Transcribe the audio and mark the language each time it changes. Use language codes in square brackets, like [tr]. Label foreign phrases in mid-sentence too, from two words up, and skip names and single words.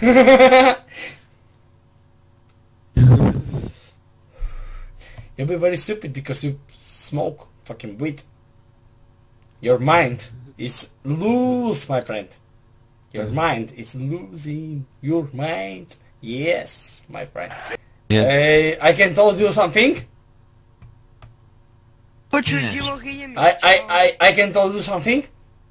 [en] You'll be very stupid because you smoke fucking weed. Your mind is loose, my friend. Your mind is losing your mind. Yes, my friend. Yeah. I can tell you something. [sk] Počuj, divoch, idem. [en] I can tell you something.